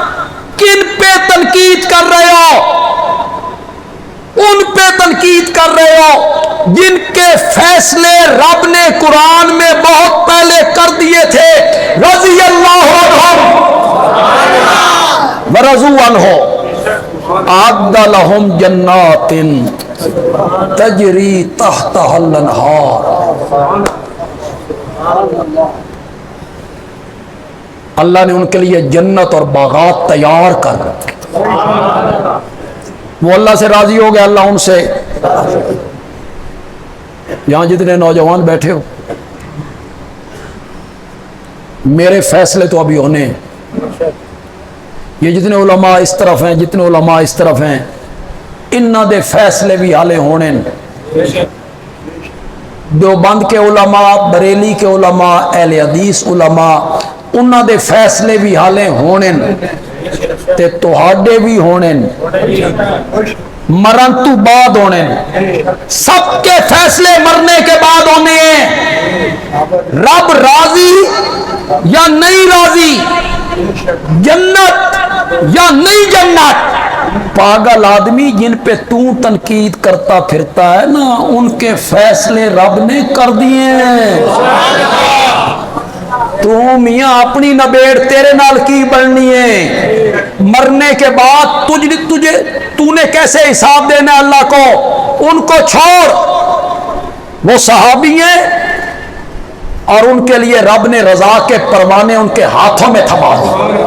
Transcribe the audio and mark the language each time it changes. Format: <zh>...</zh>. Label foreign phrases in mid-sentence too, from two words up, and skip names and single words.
<ur>کن پہ تنقید کر رہے ہو؟ ان پہ تنقید کر رہے ہو جن کے فیصلے رب نے قرآن میں بہت پہلے کر دیے تھے.</ur> <ar>رضی اللہ عنہم ورضوا عنہ اعد لهم جنات تجری تحتها الانہار.</ar> <ur>اللہ نے ان کے لیے جنت اور باغات تیار کر رکھے. وہ اللہ سے راضی ہو گئے, اللہ ان سے. یہاں جتنے نوجوان بیٹھے ہو, میرے فیصلے تو ابھی ہونے ہیں. یہ جتنے علماء اس طرف ہیں, جتنے علماء اس طرف ہیں,</ur> <pa>انہاں دے فیصلے بھی حالے ہونے.</pa> <ur>دیوبند کے علماء, بریلی کے علماء, اہل حدیث علماء,</ur> <pa>انہاں دے فیصلے بھی حالے ہونے تے تہاڈے بھی ہونے, مرن تو بعد ہونے.</pa> <ur>سب کے فیصلے مرنے کے بعد ہونے ہیں. رب راضی یا نہیں راضی, جنت یا نہیں جنت. پاگل آدمی جن پہ تو تنقید کرتا پھرتا ہے نا, ان کے فیصلے رب نے کر دیے ہیں.</ur> <pa>تو میاں اپنی نبیڑ تیرے نال کی بننی ہے.</pa> <ur>مرنے کے بعد تو نے کیسے حساب دینا اللہ کو, ان کو چھوڑ. وہ صحابی ہیں اور ان کے لیے رب نے رضا کے پروانے ان کے ہاتھوں میں تھما دیے.</ur>